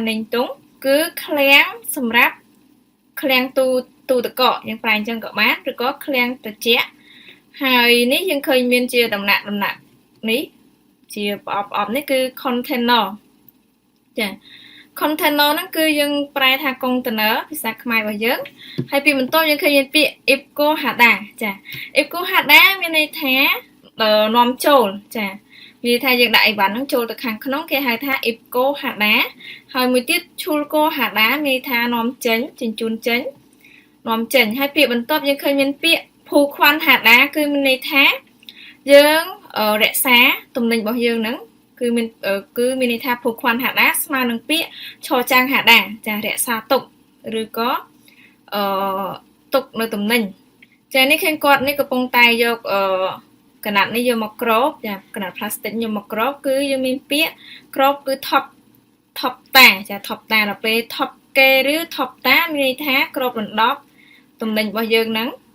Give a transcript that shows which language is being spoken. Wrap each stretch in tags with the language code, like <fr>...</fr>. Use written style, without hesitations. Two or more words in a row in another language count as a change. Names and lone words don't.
<km>ណេងតុងគឺឃ្លាំងសម្រាប់ឃ្លាំងទូទឹកកកយើងប្រែអញ្ចឹងក៏បានឬក៏ឃ្លាំងត្រជាក់ហើយនេះយើងឃើញមានជាដំណាក់នេះជាប្រអប់នេះគឺ container ចា container ហ្នឹងគឺយើងប្រែថា container ភាសាខ្មែររបស់យើងហើយពី បន្ទាប់យើងឃើញមានពាក្យ</km> <ko>입고 하다</ko> <km>ចា</km> <ko>입고 하다</ko> <km>មានន័យថានាំចូលចាវាថាយើងដាក់អីវ៉ាន់ហ្នឹងចូលទៅខាងក្នុងគេហៅថា</km> <ko>입고 하다</ko> <km>ហើយមួយទៀត</km> <ko>출고 하다</ko> <km>មានន័យថា នាំចេញជញ្ជូនចេញនាំចេញហើយពាក្យបន្ទាប់យើងឃើញមានពាក្យ</km> <ko>보관 하다</ko> <km>គឺមានន័យថាយើងរក្សាទំ និញរបស់យើងហ្នឹងគឺមានន័យថាភូខ្វាន់ហាដាស្មើនឹងពាក្យឈរចាំងហាដាចារក្សាទុកឬក៏ទុកនៅទំនិញចានេះឃើញគាត់នេះកំពុងតែយកកណាត់នេះយកមកក្របចាកណាត់ផ្លាស្ទិកយកមកក្របគឺយើងមានពាក្យក្របគឺថប់តាចាថប់តាដល់ពេលថប់គេឬថប់តាមានន័យថាក្របដណ្ដប់ទំនិញរបស់យើងហ្នឹង</km>